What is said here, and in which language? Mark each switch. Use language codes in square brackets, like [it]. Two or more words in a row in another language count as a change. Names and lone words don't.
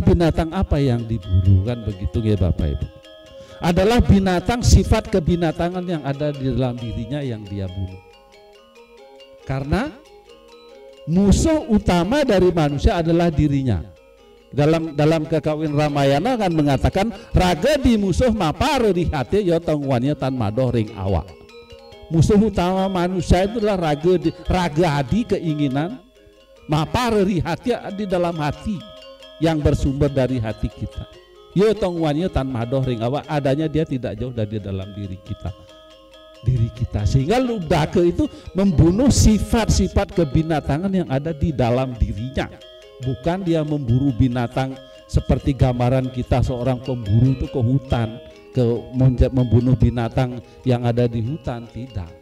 [id] Binatang apa yang diburu, kan begitu ya Bapak Ibu? Adalah binatang, sifat kebinatangan yang ada di dalam dirinya yang dia bunuh. Karena musuh utama dari manusia adalah dirinya. Dalam Kekawin Ramayana kan mengatakan [kaw] raga di musuh mapare di hati ya tangguannya tan madoh ring awak. [id] Musuh utama manusia itu adalah [kaw] raga adi, [id] keinginan, [kaw] mapare di hati, [id] di dalam hati yang bersumber dari hati kita. [kaw] Ya tangguannya tan madoh ring awak, [id] adanya dia tidak jauh dari dalam diri kita. Sehingga Lubdake itu membunuh sifat-sifat kebinatangan yang ada di dalam dirinya. Bukan dia memburu binatang seperti gambaran kita seorang pemburu itu ke hutan, membunuh binatang yang ada di hutan, tidak.